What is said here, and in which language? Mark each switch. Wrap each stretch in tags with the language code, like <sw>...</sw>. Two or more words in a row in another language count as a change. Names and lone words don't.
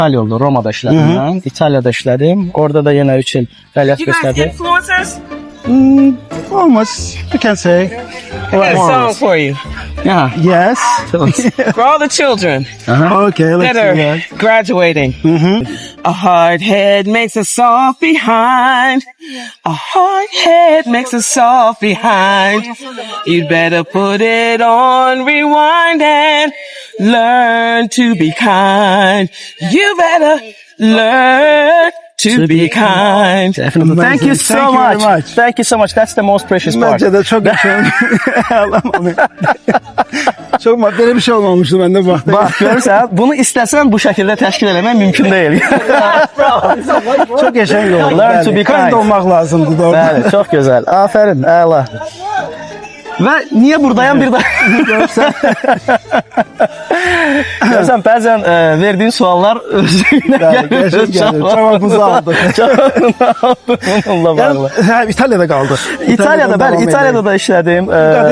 <tr>İtalya oldu. Roma'da işledim ben. İtalya'da işledim. Orada da yine 3 yıl fəaliyyət</tr> <en>You guys</en> <az>göstərdim.</az> <en>influencers? Almost, you can say. I got a song for you. Yeah. Yes. For all the children Okay, let's that do are that. graduating. A hard head makes a soft behind. A hard head makes a soft behind. You'd better put it on rewind and learn to be kind. You better learn to be kind. Definitely. Thank you so Thank you very much. much. Thank you so much. That's the most precious part.</en> <tr>Bence de çok yaşam. Çok böyle bir şey olmamıştı bende bu hafta.</tr> <az>Bak görürsən, bunu istəsən bu şəkildə təşkil eləmək mümkün deyil.</az> <tr>Çok yaşam oldu.</tr> <en>Learn to be kind.</en> <tr>olmak lazımdı doğru.</tr> <az>Bəli, çox gözəl. Afərin, əla. Və niyə buradayam bir daha? Görürsən, bəzən verdiyin suallar özünə gəlir.</az> <tr>Cevabımızı aldık.</tr> <az>Bununla bağlı.</az> <tr>İtalya'da kaldı.</tr> <az>İtalya'da, bəli, İtalya'da da işlədim.</az>